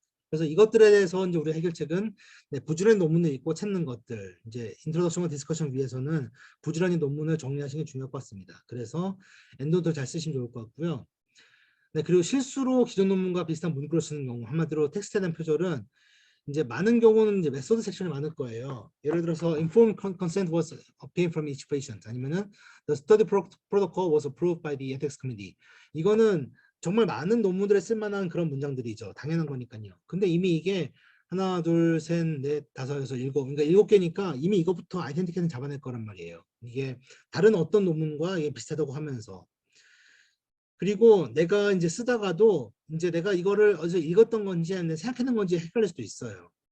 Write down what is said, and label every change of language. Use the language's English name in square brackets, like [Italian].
[Korean] 그래서 이것들에 대해서 이제 우리 해결책은 네, 부지런히 논문을 읽고 찾는 것들, 이제 인트로덕션과 디스커션 위해서는 부지런히 논문을 정리하시는 게 중요할 것 같습니다. 그래서 엔도도 잘 쓰시면 좋을 것 같고요. 네, 그리고 실수로 기존 논문과 비슷한 문구를 쓰는 경우, 한마디로 텍스트에 대한 표절은 이제 많은 경우는 이제 메소드 섹션이 많을 거예요. 예를 들어서 [English] informed consent was obtained from each patient, [Korean] 아니면은 [English] the study protocol was approved by the ethics committee. [Korean] 이거는 정말 많은 논문들에 쓸만한 그런 문장들이죠. 당연한 거니까요. 근데 이미 이게 하나, 둘, 셋, 넷, 다섯, 여섯, 일곱, 그러니까 7개니까 이미 이거부터 아이덴티케이션 잡아낼 거란 말이에요. 이게 다른 어떤 논문과 이게 비슷하다고 하면서. 그리고 내가 이제 쓰다가도 이제 내가 이거를 어제 읽었던 건지 아니면 생각했던 건지 헷갈릴 수도 있어요.